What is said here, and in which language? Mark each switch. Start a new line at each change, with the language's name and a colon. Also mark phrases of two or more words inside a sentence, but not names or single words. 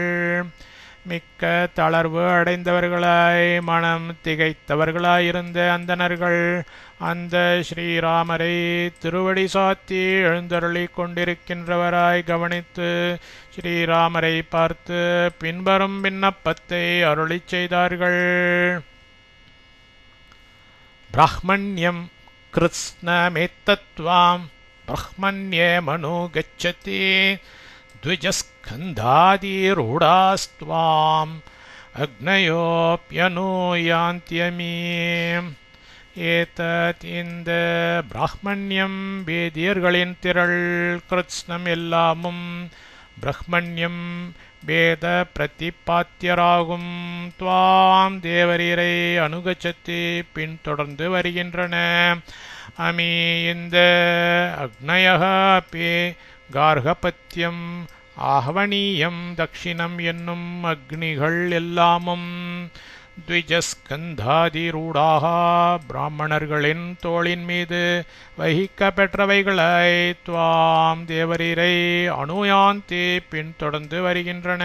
Tamil: மிக்க தளர்வு அடைந்தவர்களாய் மனம் திகைத்தவர்களாயிருந்த அந்தணர்கள் அந்த ஸ்ரீராமரை திருவடி சாத்தி எழுந்தருளி கொண்டிருக்கின்றவராய் கவனித்து ஸ்ரீராமரை பார்த்து பின்வரும் விண்ணப்பத்தை அருளி செய்தார்கள்.
Sanskrit: ब्राह्मण्यं कृत्स्नमेतत्त्वाम् ब्रह्मण्ये मनो गच्छति द्विजस्कन्धादिरूढास्त्वाम् अग्नयोऽप्यनुयान्त्यमी.
Tamil: ஏதத் இந்த பிராஹ்மண்யம் வேதியர்களின் திரள் கிருத்ஸ்னம் எல்லாமும் பிரஹ்மண்யம் வேத பிரதிபாத்தியராகும் துவாம் தேவரீரை அனுகச்சத்தி பின்தொடர்ந்து வருகின்றன. அமி இந்த
Sanskrit: अग्नयः अपि
Tamil: கார்கபத்தியம் ஆஹ்வனீயம் தக்ஷிணம் என்னும் அக்னிகள் எல்லாமும் த்விஜஸ்கந்தாதிரூடாக பிராமணர்களின் தோளின் மீது வகிக்க பெற்றவைகளை துவாம் தேவரீரை அனுயாந்தி பின்தொடர்ந்து வருகின்றன.